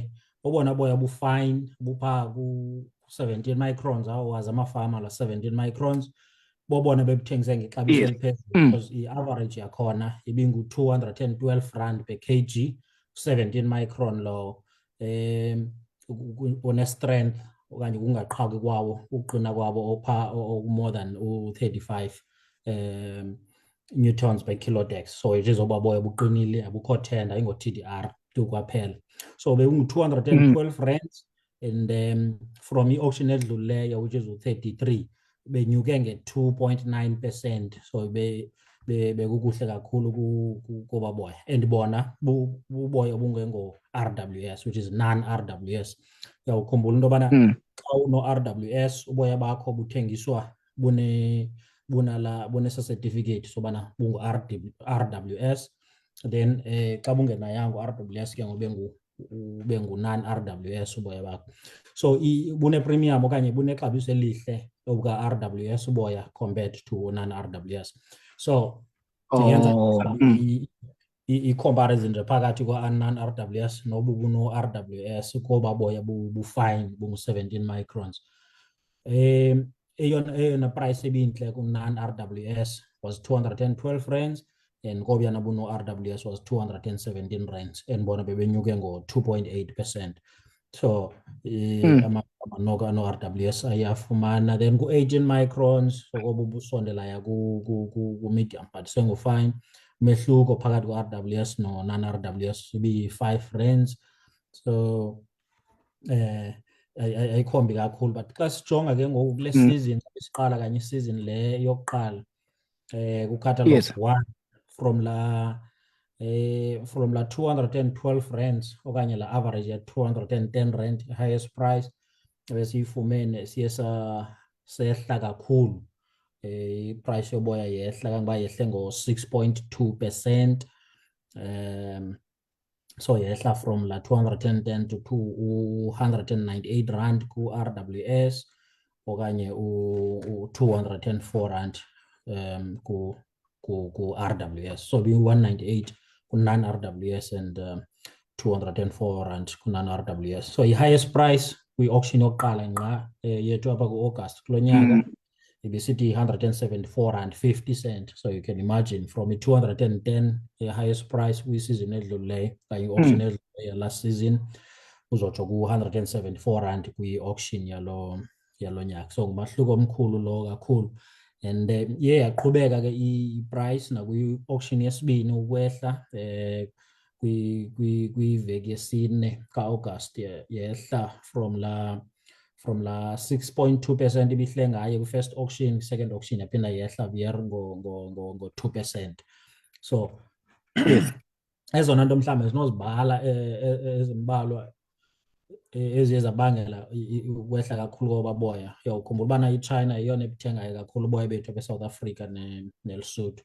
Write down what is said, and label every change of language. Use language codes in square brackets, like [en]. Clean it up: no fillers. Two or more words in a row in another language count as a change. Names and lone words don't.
[xh] obona boya bufine buphaa ku-17 microns awazi amafama la 17 microns bobona bebuthengise ngexabiso eliphezulu because i-average yakhona ibingu-212 rand [en] per kg [xh] 17 micron lo one-strength okanye kungaqhawuki kwawo ukuqina kwabo [en] more than [xh] u-35 [en] newtons per kilodex. So it is [xh] obaboya buqinile abukho tender ayingo-TDR tu kwaphela. So bekungu-212 rands and from i-auction edlulileyo [en] which is [xh] u-33 benyuke nge-2.9%. So bekukuhle kakhulu kuba boya and bona buboya obungengo-RWS [en] which is non-RWS. [xh] Uyawukhumbula into yobana xa uno-RWS uboya bakho buthengiswa bunesa-certificate sobana bungu-RWS then xa bungenayanga u-RWS ke ube ngu-non-RWS uboya bakho. So bune-premium okanye bunexabiso elihle obuka-RWS uboya [en] compared to non-RWS. [xh] So yenza i-comparison nje phakathi kwa-non-RWS nobuno-RWS koba boya bufine bungu-17 microns. Eyona price ebintle ku-non-RWS [en] was 212 rands and [xh] kobuyana buno-RWS [en] was 217 rands and [xh] bona bebenyuke ngo-2.8%. So amanoko ano-RWS ayafumana then ku-18 microns sokoba ubusondelaya ku-medium but sengu-fine. Umehluko phakathi kwa-RWS no-non-RWS ibi-5 rands. So ayikhombi kakhulu, but xa sijonga ke ngoku kule Mm. season siqala kanye isizini le yokuqala ku-catalog [en] Yes. [xh] 1 from la 212 rands okanye la average ya 210 rand [en] highest price [xh] besiyifumene siye sehla kakhulu, iprice yoboya yehla kangoba yehle ngo-6.2%. So yehla from la 210 to 298 rand ku-RWS okanye u-204 rand ku-RWS. So bi-198 ku-non-RWS and 204 rand ku-non-RWS. So i- [en] highest price [xh] kwi-auction yokuqala ngqa yethu apha ku-August kulo nyaka ibisithi 174 rand 50 cent. [en] So you can imagine [xh] from i-210 i- [en] highest price [xh] kwisizini edlulileyo kanye i-auction edlulileyo [en] last season [xh] uzotsho ku-174 rand kwi-auction yalo nyaka. So ngumahluko omkhulu lo kakhulu, and iye yaqhubeka ke i-price nakwi-auction yesibini ukwehla kwiveki yesine ka-August yehla from la 6.2% ibihle ngayo kwi- [en] first auction, second auction [xh] yaphinda yehla vyer ngo-2%. So [en] Yes. [xh] ezona nto mhlawumbe zinozibala ezimbalwa eziye zabangela ukwehla kakhulu kobaboya. Uyawukhumbula ubana iChina yeyona ebuthengayo kakhulu uboya bethu beSouth Africa neLesotho.